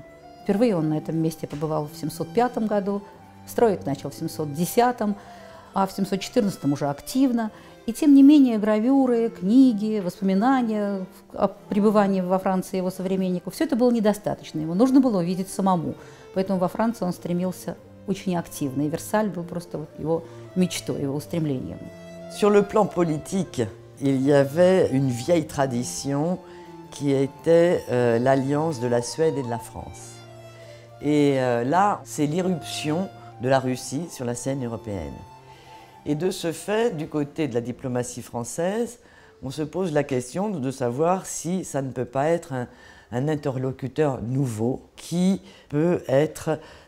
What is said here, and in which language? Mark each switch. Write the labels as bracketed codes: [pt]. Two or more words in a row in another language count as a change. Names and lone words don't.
[ru] Впервые он на этом месте побывал в 705 году, строить начал в 710, а в 714 уже активно. И тем не менее гравюры, книги, воспоминания о пребывании во Франции его современников, все это было недостаточно, ему нужно было увидеть самому. Поэтому во Франции он стремился очень активно, и Версаль был просто вот его мечтой, его устремлением. [fr] Sur le plan politique, il y avait une vieille tradition qui était l'alliance de la Suède et de la France. Et là, c'est l'irruption de la Russie sur la scène européenne. Et de ce fait, du côté de la diplomatie française, on se pose la question de savoir si ça ne peut pas être un interlocuteur nouveau qui peut être,